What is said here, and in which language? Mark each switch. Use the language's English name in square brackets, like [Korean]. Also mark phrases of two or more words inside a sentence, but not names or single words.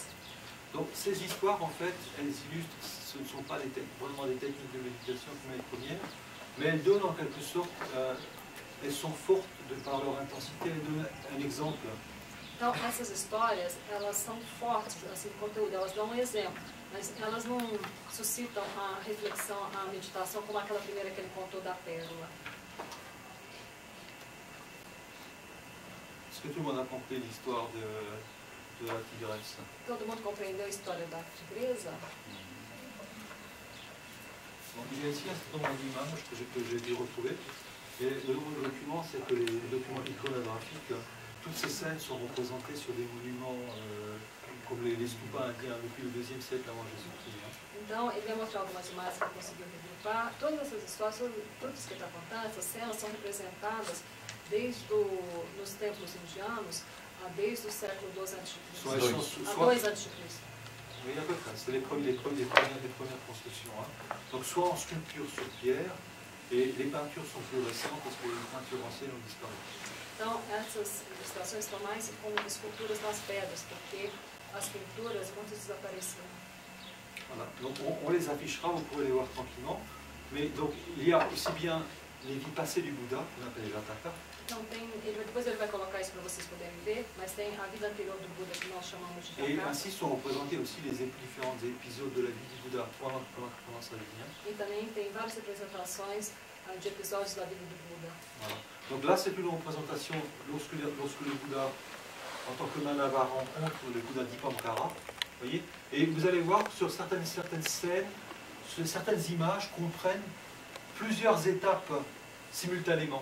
[French] Donc, ces histoires, en fait, elles illustrent, ce ne sont pas vraiment des techniques de méditation comme les premières, mais elles donnent en quelque sorte elles sont fortes de par leur intensité. Je donne un exemple. [Portuguese] Então, essas histórias, elas são fortes, assim, conteúdo, elas dão um exemplo, mas elas não suscitam a reflexão, a meditação, como aquela primeira que ele contou da pérola. [French] Est-ce que tout le monde a compris l'histoire de la tigresse? [Portuguese] Todo mundo compreendeu a história da tigresa? [French] Donc, il y a ici un certain nombre d'images que j'ai dû retrouver. Et le document, c'est que les documents iconographiques, toutes ces scènes sont représentées sur des monuments comme les stupas indiens depuis le 2e siècle avant Jésus-Christ. [Portuguese] Então, ele vai mostrar algumas imagens que ele conseguiu regrupar. Todas essas histórias, tudo isso que ele está contando, essas cenas são representadas desde nos templos indianos, desde o século II a.C. a 2 a.C. [French] Oui, à peu près. C'est les premières constructions. Hein. Donc, soit en sculpture sur pierre, et les peintures sont plus récentes parce que les peintures anciennes ont disparu. [Portuguese] Então, essas ilustrações estão mais como esculturas nas pedras, porque as pinturas muitas desapareceram. [French] Voilà. Donc, on les affichera, vous pourrez les voir tranquillement. Mais donc, il y a aussi bien les vies passées du Bouddha, qu'on appelle les Jataka. [Portuguese] Então, depois ele vai colocar isso para vocês poderem ver, mas tem a vida anterior do Buda que nós chamamos de [French] Et [Portuguese] Jataka. [French] ainsi sont représentés aussi les différents épisodes de la vie du Bouddha pendant sa vie. Hein. [Portuguese] E também tem várias representações de episódios da vida do Buda. [French] Voilà. Donc là, c'est une représentation lorsque le Bouddha, en tant que Manava, rencontre le Bouddha Dipankara. Voyez, et vous allez voir que sur certaines scènes, certaines images comprennent plusieurs étapes simultanément.